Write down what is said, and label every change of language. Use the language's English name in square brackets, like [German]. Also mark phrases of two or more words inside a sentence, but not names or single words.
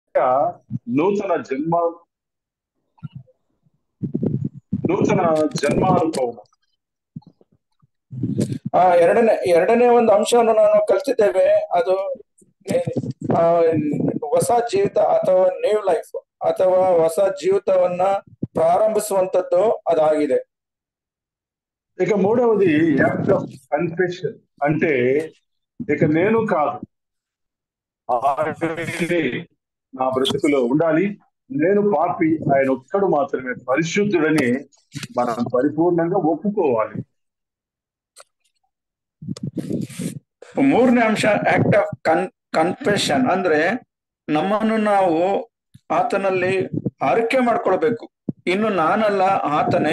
[Telugu] నూతన జన్మ [Kannada] ನೂತನ ಜನ್ಮಾನುಭವ. ಎರಡನೇ ಒಂದು ಅಂಶವನ್ನು ನಾನು ಕಲಿತಿದ್ದೇವೆ. ಅದು ಹೊಸ ಜೀವಿತ ಅಥವಾ [English] new life [Kannada] ಅಥವಾ ಹೊಸ ಜೀವಿತವನ್ನ ಪ್ರಾರಂಭಿಸುವಂತದ್ದು ಅದಾಗಿದೆ. [Telugu] ఇక మూడవది [English] act of confession. [Telugu] అంటే ఇక నేను కాదు, ఆయనే నా బ్రతుకులో ఉండాలి, నేను పాపి, ఆయన ఒక్కడు మాత్రమే పరిశుద్ధుడని మనం పరిపూర్ణంగా ఒప్పుకోవాలి. [Kannada] ಮೂರನೇ ಅಂಶ [English] act of confession [Kannada] ಅಂದ್ರೆ ನಮ್ಮನ್ನು ನಾವು ಆತನಲ್ಲಿ ಅರಿಕೆ ಮಾಡ್ಕೊಳ್ಬೇಕು. ಇನ್ನು ನಾನಲ್ಲ, ಆತನೇ.